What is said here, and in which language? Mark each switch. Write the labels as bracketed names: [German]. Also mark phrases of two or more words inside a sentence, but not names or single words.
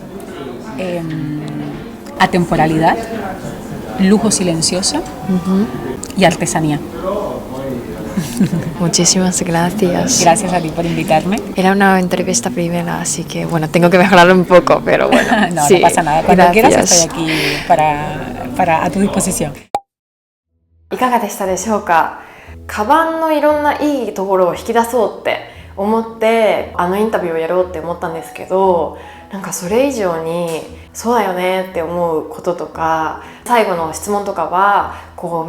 [Spanish] Atemporalidad, lujo silencioso y artesanía. Muchísimas gracias. Gracias a ti por invitarme. Era una entrevista primera, así que bueno, tengo que mejorarlo un poco, pero bueno. No, sí, no pasa nada. Cuando gracias. quieras estoy aquí para a tu disposición. [Japanese] いかがでしたでしょうか。カバンのいろんないいところを引き出そうって思ってあのインタビューをやろうって思ったんですけど、なんかそれ以上にそうだよねって思うこととか、最後の質問とかはこう